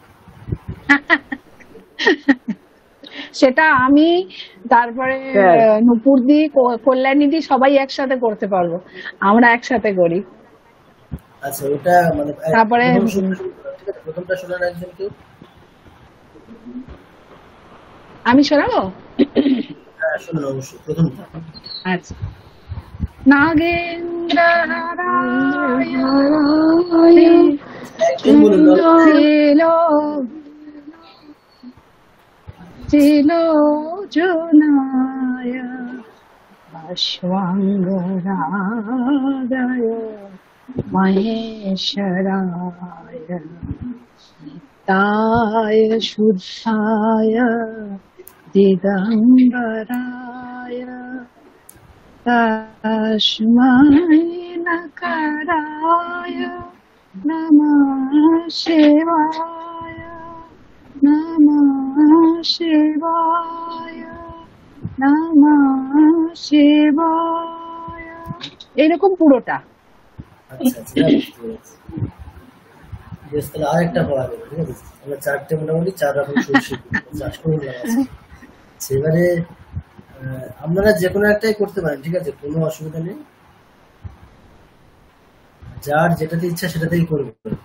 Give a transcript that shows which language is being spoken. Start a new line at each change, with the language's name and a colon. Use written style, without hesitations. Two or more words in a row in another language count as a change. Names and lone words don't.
Bangla: সেটা আমি, তারপরে নুপুরদি, কল্যাণীদি সবাই একসাথে করতে পারবো, আমরা একসাথে করি। আচ্ছা, ওটা মানে তারপরে প্রথমটা শোনার একজন কেউ, আমি শোনাবো? হ্যাঁ শোনান অবশ্যই প্রথমটা। আচ্ছা,
Sanskrit: নাগেন্দ্র জনায় অশ্বাঙ্গরাগায় মহেশ্বরায় নিত্যায় শুদ্ধায় দিগম্বরায় তস্मै নকারায় নমঃ শিবায় নমঃ শিবায় নমঃ শিবায়,
Bangla: এরকম পুরোটা। আচ্ছা আচ্ছা, বেশ, তাহলে আরেকটা পড়া যাবে, ঠিক আছে? আমরা চারটে মোটামুটি 4 রকম সুর শিখবো, 4 শুনলাম। সেবারে আপনারা যে কোনো একটাই করতে পারেন, ঠিক আছে, কোনো অসুবিধা নেই, যার যেটাতে ইচ্ছা সেটাতেই করবে।